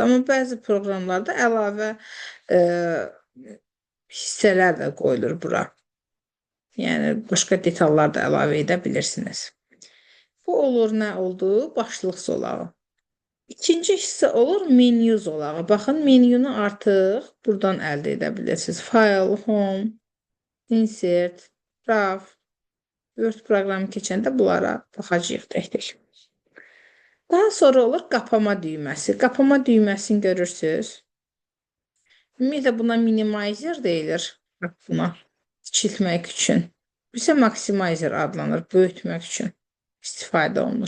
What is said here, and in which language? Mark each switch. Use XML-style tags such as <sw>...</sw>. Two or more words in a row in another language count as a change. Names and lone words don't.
<az>Amma bəzi proqramlarda əlavə hissələr də qoyulur bura. Yəni, başqa detallar da əlavə edə bilirsiniz. Bu olur, nə oldu? Başlıq zolağı. İkinci hissə olur menyu zolağı. Baxın, menyunu artıq buradan əldə edə bilirsiniz.</az> <en>File, home, insert, graph,</en> <az>Word proqramı keçəndə bunlara baxacağıq tək-tək. Daha sonra olur qapama düyməsi. Qapama düyməsini görürsünüz. Ümumiyyətlə buna minimizer deyilir. Buna kiçiltmək üçün. Bu isə maksimizer adlanır, böyütmək üçün istifadə olunur.</az>